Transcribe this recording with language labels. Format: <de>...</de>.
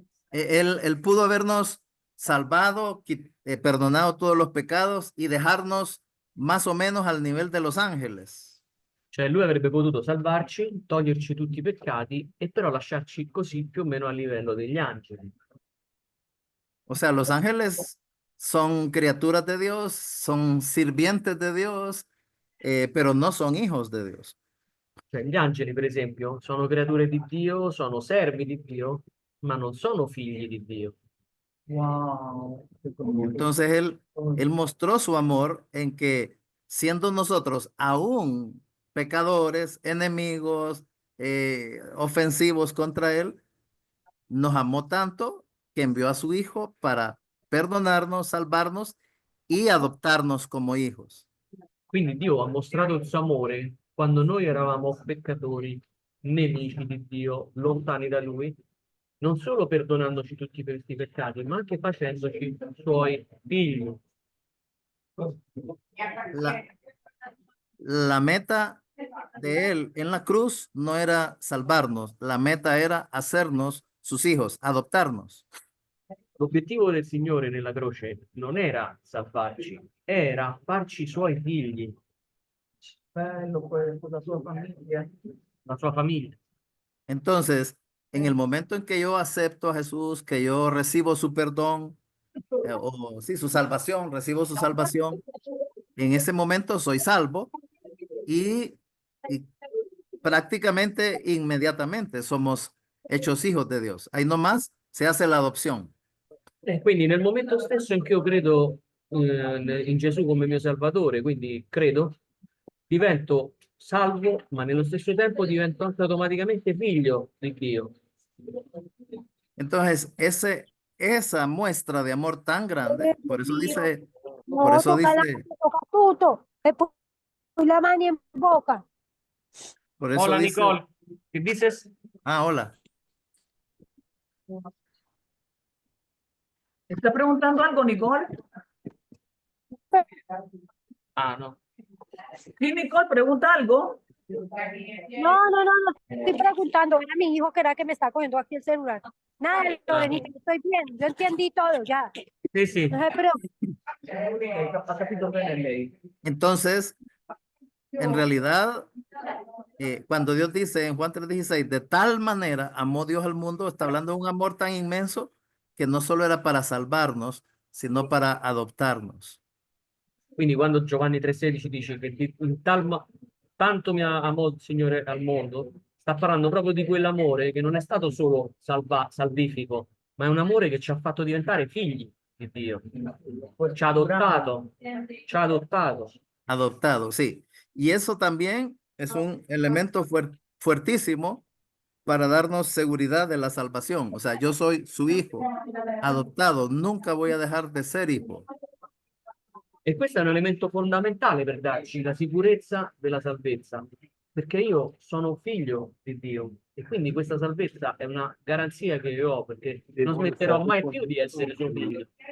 <es>Él pudo habernos salvado, perdonado todos los pecados y dejarnos más o menos al nivel de los ángeles.</es> <it>Cioè lui avrebbe potuto salvarci, toglierci tutti i peccati e però lasciarci così più o meno a livello degli angeli.</it> <es>O sea, los ángeles son criaturas de Dios, son sirvientes de Dios, pero no son hijos de Dios.</es> <it>Cioè, gli angeli, per esempio, sono creature di Dio, sono servi di Dio, ma non sono figli di Dio. Wow.</it> <es>Entonces él mostró su amor en que siendo nosotros aún pecadores, enemigos, ofensivos contra él, nos amó tanto que envió a su hijo para perdonarnos, salvarnos y adoptarnos como hijos.</es> <it>Quindi Dio ha mostrato il suo amore quando noi eravamo peccatori, nemici di Dio, lontani da Lui, non solo perdonandoci tutti questi peccati, ma anche facendoci suoi figli.</it> <es>La, la meta de él en la cruz no era salvarnos, la meta era hacernos sus hijos, adoptarnos.</es> <it>L'obiettivo del Signore nella croce non era salvarci, era farci suoi figli, Bello, pues, con la sua famiglia. la sua famiglia.</it> <es>Entonces, en el momento en que yo acepto a Jesús, que yo recibo su perdón, o sí, su salvación, recibo su salvación, en ese momento soy salvo y prácticamente inmediatamente somos hechos hijos de Dios. Ahí nomás se hace la adopción.</es> <it>E quindi nel momento stesso in cui io credo in Gesù come mio Salvatore, quindi credo, divento salvo, ma nello stesso tempo divento anche automaticamente figlio di Dio.</it> <es>Entonces, esa muestra de amor tan grande, por eso dice,</es> <it>No, toca tutto e poi la mani in bocca.</it> <es>por eso Hola dice, Nicole, ¿qué dices? hola. ¿Está preguntando algo, Nicole? Ah, no. Sí, Nicole, pregunta algo. No, estoy preguntando, era mi hijo que era que me está cogiendo aquí el celular. Nada, Lorenita, estoy bien, yo entendí todo ya.</es> <it>Sì, sì.</it> <es>No se preocupe.</es> <it>Ha capito bene lei.</it> <es>Entonces, en realidad, cuando Dios dice en Juan 3:16, de tal manera amó Dios al mundo, está hablando de un amor tan inmenso que no solo era para salvarnos, sino para adoptarnos.</es> <it>Quindi quando Giovanni 3,16 dice che tanto mi ha amò il Signore al mondo, sta parlando proprio di quell'amore che non è stato solo salvifico, ma è un amore che ci ha fatto diventare figli di Dio. Ci ha adottato, ci ha adottato.</it> <es>Adoptado, sí. Y eso también es un elemento fuertísimo para darnos seguridad de la salvación. O sea, yo soy su hijo, adoptado, nunca voy a dejar de ser hijo.</es> <it>E questo è un elemento fondamentale per darci la sicurezza della salvezza, perché io sono figlio di Dio e quindi questa salvezza è una garanzia che io ho, perché non smetterò mai più di essere suo figlio.</it>